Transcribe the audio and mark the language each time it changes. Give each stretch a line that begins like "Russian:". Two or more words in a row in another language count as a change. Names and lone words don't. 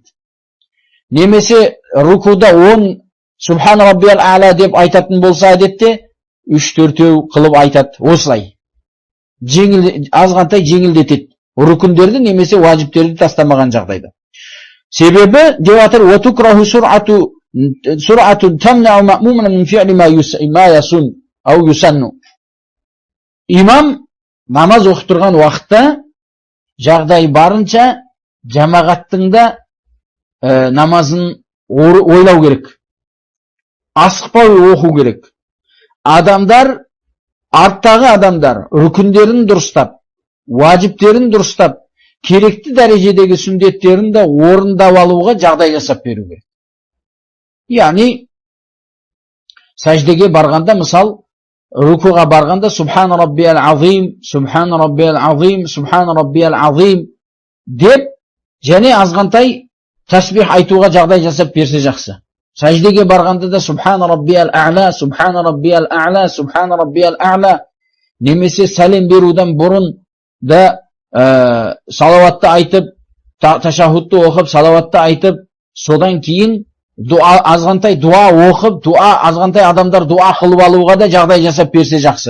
Kazakh: Немесе рукуда 10
Arabic: سبحان ربي الأعلى
Kazakh: деп айтатын болса, әдетте 3-4 қылып айтады. Осылай азғантай жеңілдетеді. Рүкіндерді немесе уажиптерді тастамаған жағдайда. Себебі деп жатыр:
Arabic: "وتكره سرعة تمنع المأموم من فعل ما يسن أو يسن".
Kazakh: Имам намаз оқып тұрған уақытта жағдай барынша жамағаттың да намазын ойлау керек. Асықпай оқу керек. Арттағы адамдар рүкіндерін дұрыстап, уажиптерін дұрыстап, керекті дәрежедегі сүндеттерін де орындап алуға жағдай жасап беру керек. Яғни сәждеге барғанда, мысал, рукуға барғанда
Arabic: سبحان ربي العظيم, سبحان ربي العظيم, سبحان ربي العظيم
Kazakh: деп, және азғантай тәсбих айтуға жағдай жасап берсе жақсы. Сәждеге барғанда да
Arabic: سبحان ربي الأعلى, سبحان ربي الأعلى, سبحان ربي الأعلى,
Kazakh: немесе сәлем беруден бұрын да салаватты айтып, ташахудты оқып, салаватты айтып, содан кейін азғантай дуа оқып, азғантай адамдар дуа қылып алуға да жағдай жасап берсе жақсы.